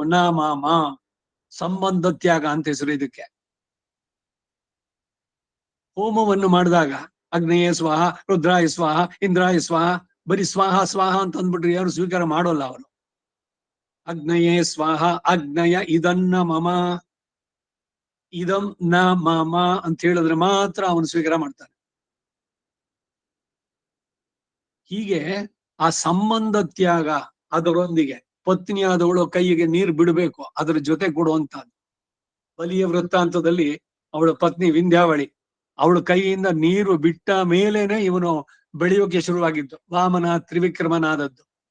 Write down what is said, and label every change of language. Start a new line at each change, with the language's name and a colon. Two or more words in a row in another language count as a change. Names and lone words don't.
Kannada: ನಮಮ, ಸಂಬಂಧ ತ್ಯಾಗ ಅಂತ ಹೆಸರು ಇದಕ್ಕೆ. ಹೋಮವನ್ನು ಮಾಡಿದಾಗ
Sanskrit: ಅಗ್ನೇಯ ಸ್ವಾಹ, ರುದ್ರಾಯ ಸ್ವಾಹ, ಇಂದ್ರಾಯ ಸ್ವಾಹ,
Kannada: ಬರೀ
Sanskrit: ಸ್ವಾಹ ಸ್ವಾಹ
Kannada: ಅಂತ ಅಂದ್ಬಿಟ್ರೆ ಯಾರು ಸ್ವೀಕಾರ ಮಾಡೋಲ್ಲ ಅವರು.
Sanskrit: ಅಗ್ನಯೇ ಸ್ವಾಹ, ಅಗ್ನಯ ಇದನ್ನ ಮಮ, ಇದಂ ನ ಮಮ
Kannada: ಅಂತ ಹೇಳಿದ್ರೆ ಮಾತ್ರ ಅವನು ಸ್ವೀಕಾರ ಮಾಡ್ತಾನೆ. ಹೀಗೆ ಆ ಸಂಬಂಧ ತ್ಯಾಗ, ಅದರೊಂದಿಗೆ ಪತ್ನಿಯಾದವಳು ಕೈಗೆ ನೀರು ಬಿಡಬೇಕು, ಅದರ ಜೊತೆ ಕೊಡುವಂತಹದ್ದು. ಬಲಿಯ ವೃತ್ತಾಂತದಲ್ಲಿ ಅವಳ ಪತ್ನಿ ವಿಂಧ್ಯಾವಳಿ, ಅವಳ ಕೈಯಿಂದ ನೀರು ಬಿಟ್ಟ ಮೇಲೇನೆ ಇವನು ಬೆಳೆಯೋಕೆ ಶುರುವಾಗಿದ್ದು, ವಾಮನ ತ್ರಿವಿಕ್ರಮನಾದದ್ದು.